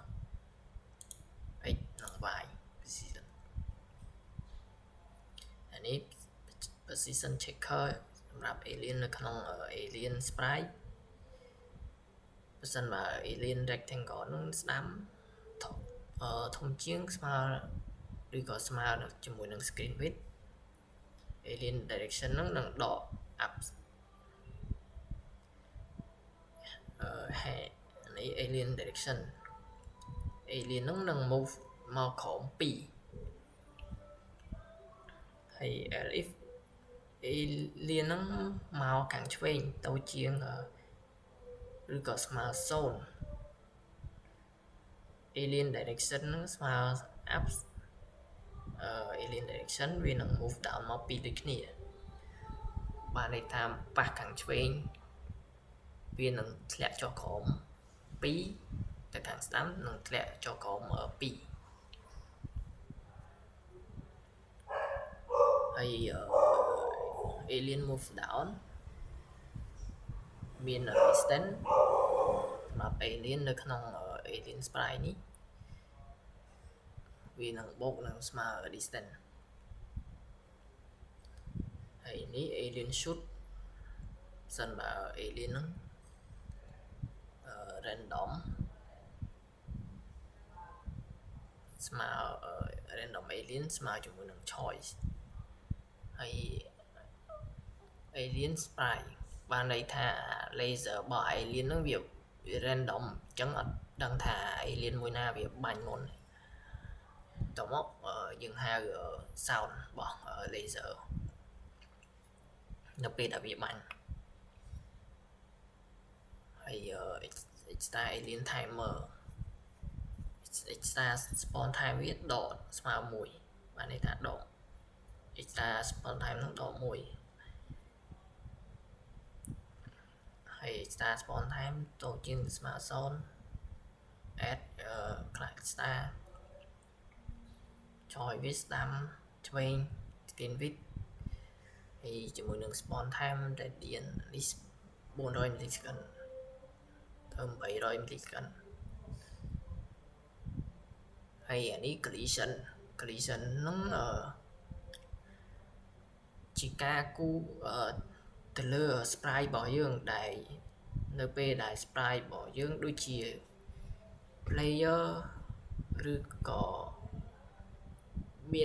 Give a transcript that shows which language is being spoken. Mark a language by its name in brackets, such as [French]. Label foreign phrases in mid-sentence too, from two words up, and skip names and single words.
[Khmer] x និង [English] y position [Khmer] អានេះ [English] position checker [Khmer] សម្រាប់ alien នៅក្នុង [English] alien sprite [Khmer] បើសិនបើ [English] alien rectangle [Khmer] នឹងស្ដាំធំជាងស្មើឬក៏ស្មើជាមួយនឹង [English] screen width alien direction [Khmer] នឹងដក up ហើយនេះ [English] alien direction alien [Khmer] នឹង move មកក្រោម2ហើយ [English] if alien [Khmer] នឹងមកខាងឆ្វេងទៅជាងឬក៏ស្មើ0 [English] alien direction [Khmer] នឹងស្មើ [English] up alien direction [Khmer] វានឹង [English] move down [Khmer] មក2ដូចគ្នាបានន័យថាប៉ះខាងឆ្វេងវានឹងធ្លាក់ចុះក្រោម2ទៅខាងស្ដាំនឹងធ្លាក់ចុះក្រោម2 ហើយ [English] alien move down [Khmer] មាន distance សម្រាប់ alien នៅក្នុង [English] alien sprite [Khmer] នេះ វានឹងបូកនឹងស្មើ distance ហើយនេះ [English] alien shoot [Khmer] សិនបើ alien ហ្នឹង random ស្មើ [English] random alien [Khmer] ស្មើជាមួយនឹង choice ហើយ [English] alien sprite [Khmer] បានន័យថា laser របស់ alien ហ្នឹងវា random អញ្ចឹងអត់ដឹងថា alien មួយណាវាបាញ់មុនតមកយើងហៅ sound របស់ laser នៅពេលដែលវាបាញ់ហើយ [English] extra alien timer extra spawn time [Khmer] វាដកស្មើ1បានន័យថាដក [English] extra spawn time [Khmer] នឹងដក1ហើយ [English] extra spawn time [Khmer] តូចជាងស្មើ0 [English] add class extra [Khmer] ចុចវាស្ដាំឆ្វេង [English] skin width [Khmer] ហើយជាមួយនឹង [English] spawn time radian [Khmer] នេះ400 millisecond ទៅ800 millisecond ហើយអានេះ collision ហ្នឹងជាការគូទៅលើ sprite របស់យើងដែលនៅពេលដែល sprite របស់យើងដូចជា player ឬក៏មាន